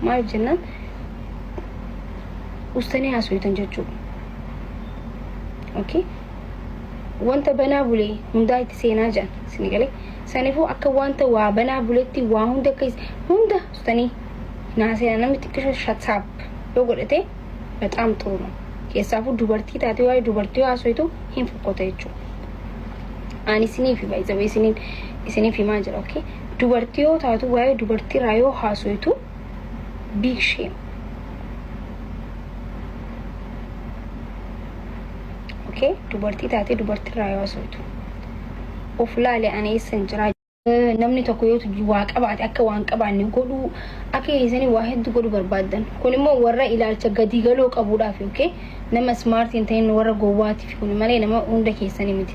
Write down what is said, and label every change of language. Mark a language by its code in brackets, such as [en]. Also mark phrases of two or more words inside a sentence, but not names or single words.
[om] Maaliif jennaan ustani haasawwitan jechuudha. Okay? Wanta banaa bulee hundaa itti seenaa jiran isin galee saniifuu akka wanta waa banaa buleetti waa hunda akka hunda ustani naasee namni xiqqisho shataap yoo godhate [am] በጣም ጥሩ ነው. [om] Keessaafuu dubartii taatee waa'ee dubartii haasawwitu hin fokkota jechuudha. Ani isiniif baay'ee isiniif himaa jira. Okay? Dubartii yoo taatu waa'ee dubartii irraa yoo haasawwitu [en] big shame. [om] Okay? Dubartii taatee dubartii irraa yoo haasawwitu of laalee ani eessan jira. Namni tokko yoo waa qabaate akka waan qabaanne godhu akka isanii waa hedduu godhu barbaadan. Kun immoo warra ilaalcha gadi galoo qabuudhaaf okay? Nama smart hin ta'in warra gowwaatiif kun malee nama hunda keessanii miti.